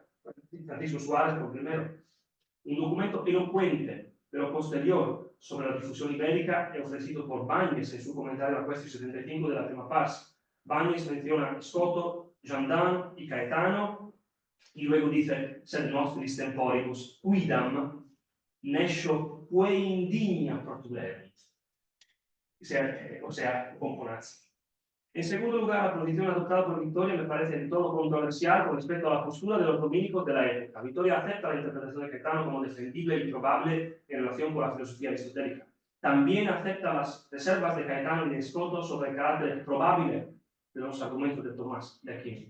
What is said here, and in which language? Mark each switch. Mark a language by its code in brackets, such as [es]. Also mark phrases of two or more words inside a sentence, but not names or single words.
[es] Francisco Suárez por primero. Un documento elocuente, pero posterior, sobre la difusión ibérica è ofrecido por Báñez en su comentario a la cuestión 75 de la prima parte. Báñez menciona a Scotto, Gendin y Caetano, y luego dice, [la] sed nostris temporibus, quidam nescio quae indigna protulerit, [es] o sea, componazzi. En segundo lugar, la posición adoptada por Victoria me parece en todo controversial con respecto a la postura de los dominicos de la época. Victoria acepta la interpretación de Caetano como defendible y probable en relación con la filosofía aristotélica. También acepta las reservas de Caetano y de Scotto sobre el carácter probable de los argumentos de Tomás de Aquino.